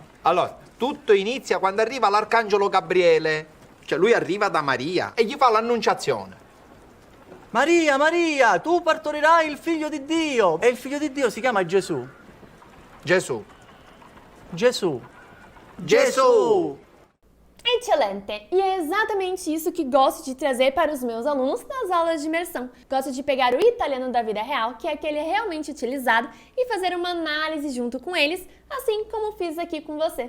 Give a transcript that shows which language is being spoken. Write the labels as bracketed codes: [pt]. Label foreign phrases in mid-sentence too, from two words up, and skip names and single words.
[it] Allora, tutto inizia quando arriva l'arcangelo Gabriele, cioè lui arriva da Maria e gli fa l'annunciazione. Maria, Maria, tu partorirai il figlio di Dio. E il figlio di Dio si chiama Gesù. Gesù. Gesù. [pt] Excelente! E é exatamente isso que gosto de trazer para os meus alunos nas aulas de imersão. Gosto de pegar o italiano da vida real, que é aquele realmente utilizado, e fazer uma análise junto com eles, assim como fiz aqui com você.